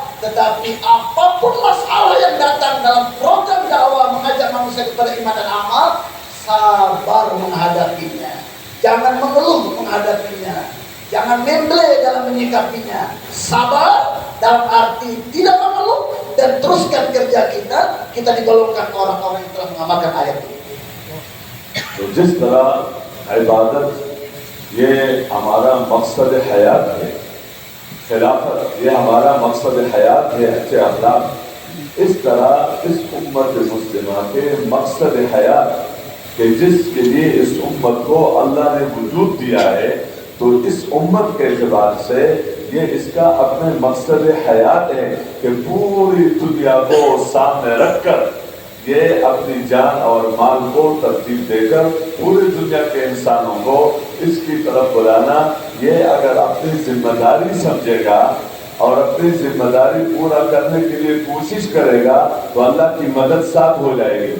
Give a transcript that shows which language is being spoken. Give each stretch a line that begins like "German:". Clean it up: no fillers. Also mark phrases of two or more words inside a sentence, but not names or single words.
Indonesian: Tetapi apapun masalah yang datang dalam program dakwah mengajak manusia kepada iman dan amal, sabar menghadapinya, jangan mengeluh menghadapinya, jangan memble dalam menyikapinya. Sabar dalam arti tidak mengeluh dan teruskan kerja kita digolongkan orang-orang yang telah mengamalkan ayat ini.
Urdu: تو جس طرح عبادت یہ ہمارا مقصد حیات ہے، خلافت یہ ہمارا مقصد حیات ہے، اچھے اخلاق، اس طرح اس امت مسلمہ کے مقصد حیات کہ جس کے لیے اس امت کو اللہ نے وجود دیا ہے، تو اس امت کے اعتبار سے یہ اس کا اپنے مقصد حیات ہے کہ پوری دنیا کو سامنے رکھ کر یہ اپنی جان اور مال کو ترتیب دے کر پوری دنیا کے انسانوں کو اس کی طرف بلانا، یہ اگر اپنی ذمہ داری سمجھے گا اور اپنی ذمہ داری پورا کرنے کے لیے کوشش کرے گا تو اللہ کی مدد ساتھ ہو جائے گی۔